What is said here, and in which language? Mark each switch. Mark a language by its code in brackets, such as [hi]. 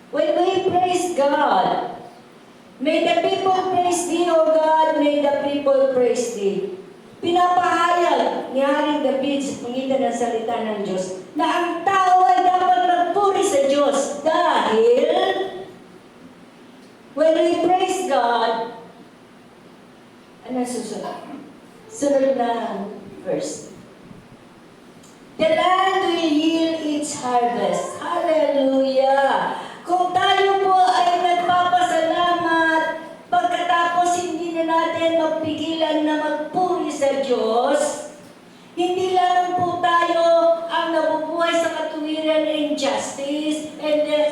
[en] When we praise God, may the people praise Thee, O God, may the people praise Thee. [tl] Pinapahayag ni Haring David sa pangitan ng salita ng Diyos na ang tao ay dapat magpuri sa Diyos dahil [en] when we praise God, [tl] ano susunod? Sunod na verse. [en] The land will yield its harvest. Hallelujah! [tl] Kung tayo po ay nagpapasalamat, pagkatapos hindi na natin magpigilan na magpuri sa Diyos, hindi lang po tayo ang nabubuhay sa katuwiran [en] and justice, and